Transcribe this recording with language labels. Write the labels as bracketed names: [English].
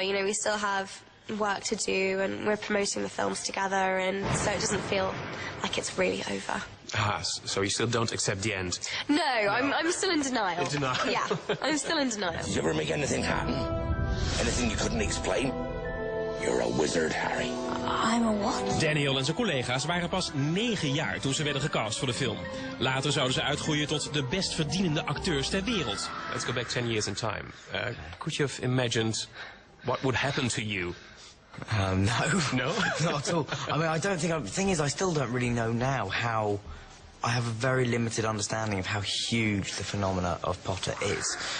[English] You know, we still have work to do, and we're promoting the films together, and so it doesn't feel like it's really over. Ah, so you still don't accept the end? No, I'm still in denial. In denial? Yeah, I'm still in denial. Did you ever make anything happen? Anything you couldn't explain? You're a wizard, Harry. I'm a what? [Dutch] Daniel en zijn collega's waren pas 9 jaar toen ze werden gecast voor de film. Later zouden ze uitgroeien tot de best verdienende acteurs ter wereld. [English] Let's go back 10 years in time. Could you have imagined what would happen to you? No. No? Not at all. I mean, I don't think... The thing is, I still don't really know now how... I have a very limited understanding of how huge the phenomena of Potter is.